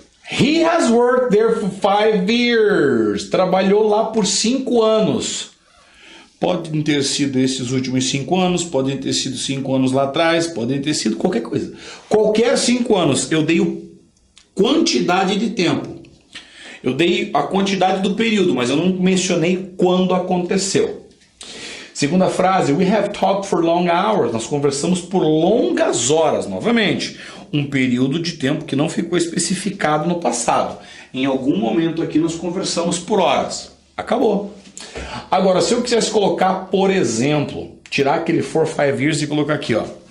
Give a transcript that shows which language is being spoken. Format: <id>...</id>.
<en>He has worked there for 5 years.</en> <pt>Trabalhou lá por 5 anos. Podem ter sido esses últimos 5 anos, podem ter sido 5 anos lá atrás, podem ter sido qualquer coisa. Qualquer 5 anos, eu dei quantidade de tempo. Eu dei a quantidade do período, mas eu não mencionei quando aconteceu. Segunda frase,</pt> <en>we have talked for long hours.</en> <pt>Nós conversamos por longas horas, novamente. Um período de tempo que não ficou especificado no passado. Em algum momento aqui nós conversamos por horas. Acabou. Agora, se eu quisesse colocar, por exemplo, tirar aquele</pt> <en>for 5 years</en> <pt>e colocar aqui, ó.</pt>